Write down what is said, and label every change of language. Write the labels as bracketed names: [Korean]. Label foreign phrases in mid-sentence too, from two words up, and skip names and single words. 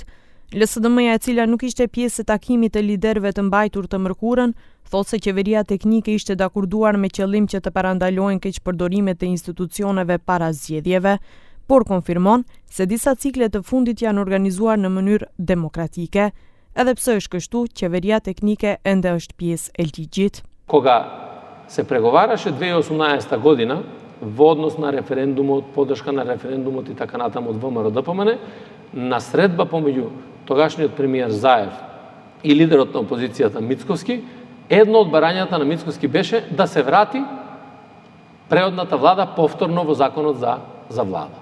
[Albanian] LSDM-ja, e cila nuk ishte pjesë e takimit të liderëve të mbajtur të mërkurën, thotë se qeveria teknike ishte dakurduar me qëllim që të parandalohen keqpërdorimet e institucioneve para zgjedhjeve, por konfirmon se disa cikle të fundit janë organizuar në mënyrë demokratike. Edhe pse është kështu, qeveria teknike ende është pjesë e ligjit. [Macedonian] Кога се преговараше 2018 година во однос на референдумот, поддршка на референдумот и така натаму од ВМРО-ДПМН, на средба помеѓу тогашниот премиер Заев и лидерот на опозицијата Мицковски, едно од барањата на Мицковски беше да се врати преодната влада повторно во законот за влада.